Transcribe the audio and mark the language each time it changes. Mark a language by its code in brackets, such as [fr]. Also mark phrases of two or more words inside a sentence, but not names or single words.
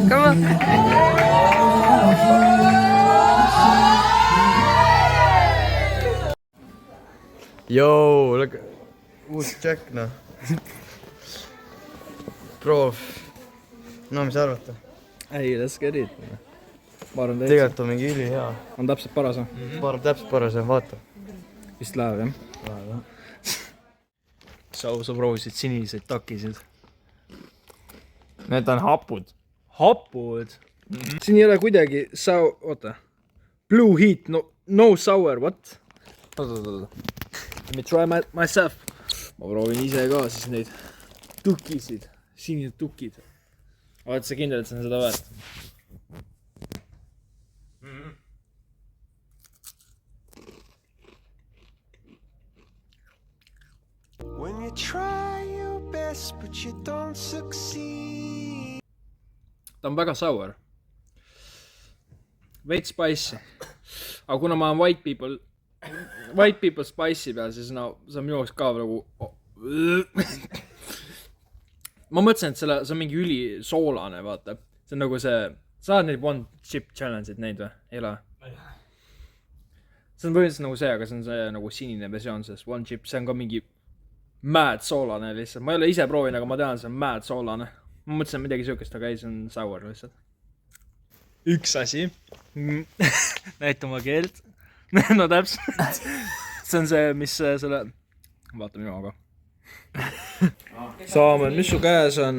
[et] Joo, uus Jack noh. Proov. No mis arvate? ei, [en] let's get it. [et] ma arvan Tegelikult on mingi ülihea. on täpselt paras Täpselt paras, vaata. vist läheb jah sa proovisid siniseid takisid. Need on hapud. hapud siin ei ole kuidagi oota [en] blue heat no sour what [et] oota [en] let me try myself [et] ma proovin ise ka siis neid tukisid sinised tukid oled sa kindel et see on seda väärt [en] When you try your best but you don't succeed. [et] ta on väga sour veits spicy aga kuna ma olen [en] white people spicy [et] peal siis no see on minu jaoks ka nagu ma mõtlesin et see on mingi ülisoolane vaata see on nagu see sa oled neid [en] one chip challenge'id [et] näinud või? ei ole? see on põhimõtteliselt nagu see aga see on see nagu sinine versioon sellest [en] one chip [et] see on ka mingi mad soolane lihtsalt ma ei ole ise proovinud aga ma tean see on mad soolane ma mõtlesin midagi siukest aga ei see on sour lihtsalt üks asi näita oma keelt no täpselt see on see mis selle vaata minu aga Saamen mis su käes on